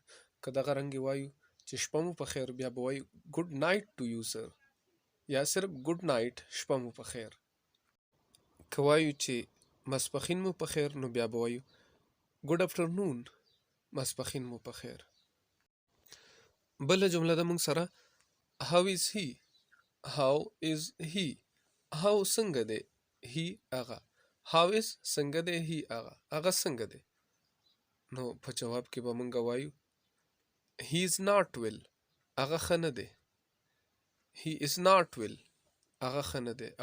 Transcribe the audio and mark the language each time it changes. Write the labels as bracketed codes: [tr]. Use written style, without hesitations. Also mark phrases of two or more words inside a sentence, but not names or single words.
[ps] که دغه رنګې وایو چې شپه مو په خیر، بیا به وایو [en] good night to you sir, [ps] یا صرف [en] good night, [ps] شپه مو په خیر. که وایو چې ماسپښین مو په خیر، نو بیا به وایو [en] good afternoon, [ps] ماسپښین مو په خیر. بله جمله ده موږ سره [en] how is he. how is he, [ps] هاو څنګه دی، هی هغه، [en] how is [ps] څنګه دی، هی هغه، هغه څنګه دی. نو په جواب کې به موږ وایو [en] he is not well, [ps] هغه ښه نه دی. [en] he is not well, [ps] هغه ښه نه دی.